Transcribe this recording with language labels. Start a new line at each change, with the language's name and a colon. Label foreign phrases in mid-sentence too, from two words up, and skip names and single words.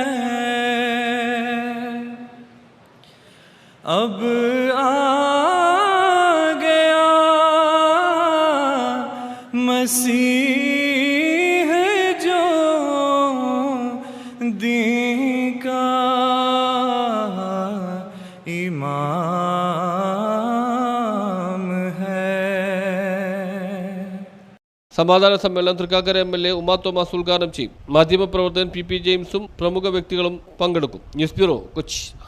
Urdu: अब आ गया मसीह जो दीन का इमाम
Malayalam: സമാധാന സമ്മേളനം തൃക്കാക്കര MLA ഉമാ തോമസ് ഉദ്ഘാടനം ചെയ്യും. മാധ്യമപ്രവർത്തകൻ PP ജെയിംസും പ്രമുഖ വ്യക്തികളും പങ്കെടുക്കും. ന്യൂസ് ബ്യൂറോ, കൊച്ചി.